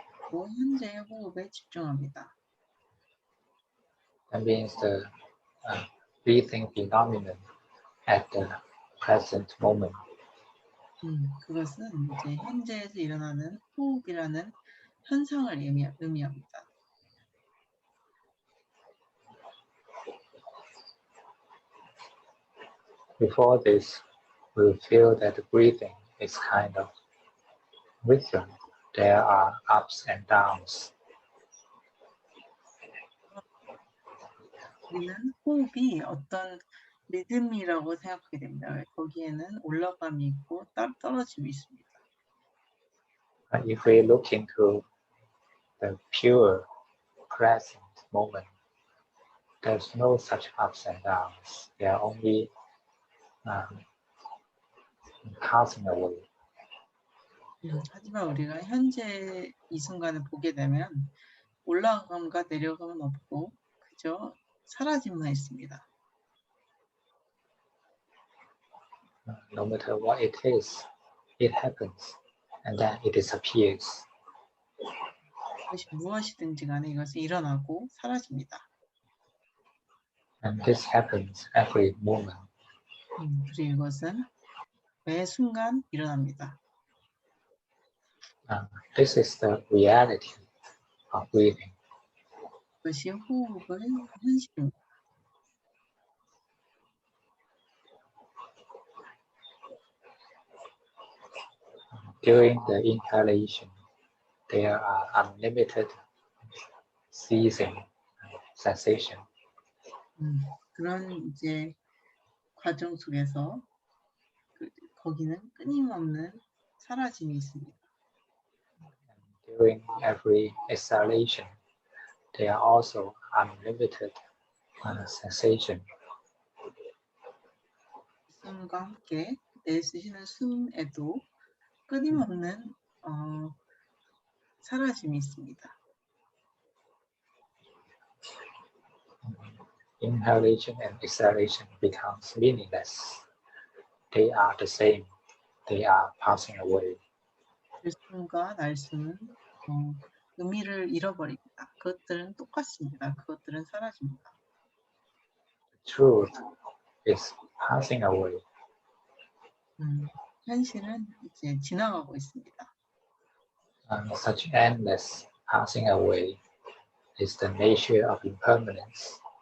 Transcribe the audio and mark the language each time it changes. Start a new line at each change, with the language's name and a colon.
Korean: 현재의 호흡에 집중합니다.
English: That means the breathing phenomenon at the present moment.
Korean: 그것은 이제 현재에서 일어나는 호흡이라는 현상을 의미합니다.
English: Before this, we feel that the breathing is kind of rhythm. There are ups and downs.
Korean: 우리는 호흡이 어떤 리듬이라고 생각하게 됩니다. 거기에는 올라감이 있고 떨어짐이 있습니다.
English: If we look into the pure present moment, there's no such ups and downs. They are only passing away.
Korean: 하지만 우리가 현재 이 순간을 보게 되면 올라감과 내려감은 없고 그저 사라짐만 있습니다.
English: No matter what it is, it happens and then it disappears.
Korean: 그것이 무엇이든지 간에 이것은 일어나고 사라집니다.
English: And this happens every moment.
Korean: 그리고 이것은 매 순간 일어납니다.
English: This is the reality of breathing.
Korean: 그것이 호흡의 현실입니다.
English: During the inhalation, there are unlimited ceasing sensation.
Korean: 그런 이제 과정 속에서 거기는 끊임없는 사라짐이 있습니다.
English: During every exhalation, there are also unlimited sensation.
Korean: 숨과 함께 내쉬는 숨에도 끊임없는 사라짐이 있습니다.
English: Inhalation and exhalation becomes meaningless. They are the same. They are passing away.
Korean: 들숨과 날숨은 의미를 잃어버립니다. 그것들은 똑같습니다. 그것들은 사라집니다.
English: Truth is passing away.
Korean: 현실은 이제 지나가고 있습니다.
English: Such endless passing away is the nature of impermanence.